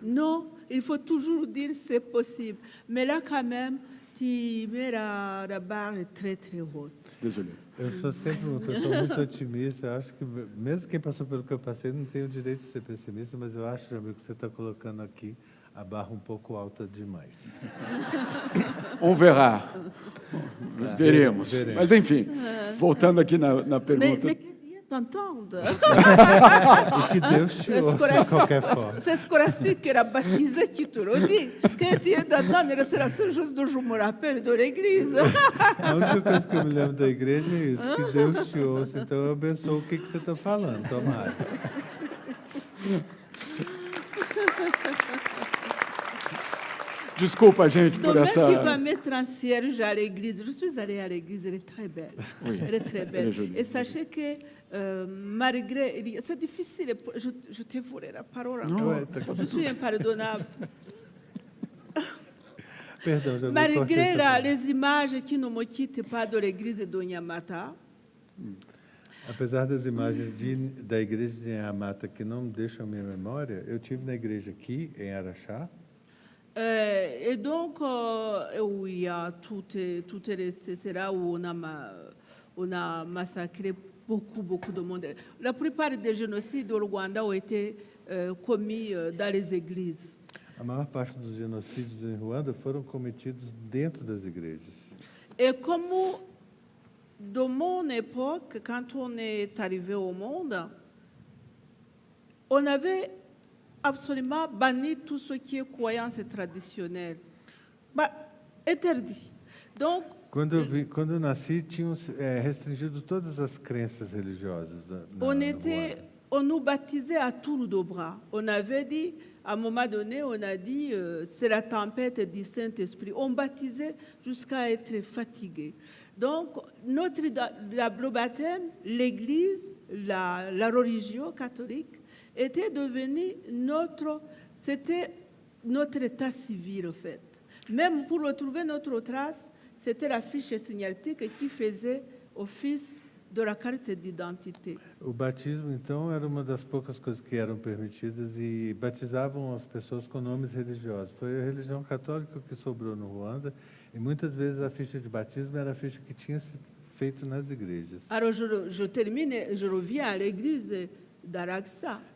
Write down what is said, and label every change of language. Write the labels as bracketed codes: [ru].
[fr] Non, il faut toujours dire c'est possible. Mais là, quand même, tu mets la barre très, très haute. Désolé. [pt] Eu sou sempre uma pessoa muito otimista. Eu acho que, mesmo quem passou pelo que eu passei, não tem o direito de ser pessimista, mas eu acho, Jamil, que você está colocando aqui a barra um pouco alta demais. [fr] On verra. [pt] Veremos. Mas, enfim, voltando aqui na pergunta... [fr] Mais que Dieu t'entende. [pt] E que Deus te ouça de qualquer forma. [fr] C'est Scholastique qui a baptisé, tu te le dis. Que Dieu t'entende, c'est la seule chose dont je me rappelle de l'église. [pt] A única coisa que eu me lembro da igreja é isso, que Deus te ouça. Então, eu abençoo o que você está falando, tomara. Desculpa, gente, por essa... [fr] Donc, tu vas mettre un cierge à l'église. Je suis allée à l'église, elle est très belle. Oui, elle est très belle. elle est jolie. Et sachez que, malgré... C'est difficile, je te voulais la parole. Non, ouais, t'as Je suis impardonnable. [pt] Perdão, já [fr] Malgré les images qui ne me quittent pas de l'église de Nyamata, [pt] Apesar das imagens da igreja de Nyamata que não deixam a minha memória, eu tive na igreja aqui, em Araxá. [fr] et donc, où il y a tout est resté, c'est là où on a massacré beaucoup de monde. La plupart des génocides au Rwanda ont été commis dans les églises. [pt] A maior parte dos genocídios em Ruanda foram cometidos dentro das igrejas. [fr] Et comme de mon époque, quand on est arrivé au monde, on avait absolument banni tout ce qui est croyance traditionnelle. Interdit. Donc, [pt] Quando eu nasci, tinham restringido todas as crenças religiosas. [fr] on nous baptisait à tour de bras. On avait dit, à un moment donné, on a dit, c'est la tempête du Saint-Esprit. On baptisait jusqu'à être fatigué. Donc, le baptême, l'Église, la religion catholique, était devenu c'était notre état civil, en fait. Même pour retrouver notre trace, c'était la fiche signalétique qui faisait office de la carte d'identité. [pt] O batismo, então, era uma das poucas coisas que eram permitidas e batizavam as pessoas com nomes religiosos. Foi a religião católica que sobrou no Ruanda e muitas vezes a ficha de batismo era a ficha que tinha sido feito nas igrejas. [fr] Alors, je termine, je reviens à l'église d'Araxá.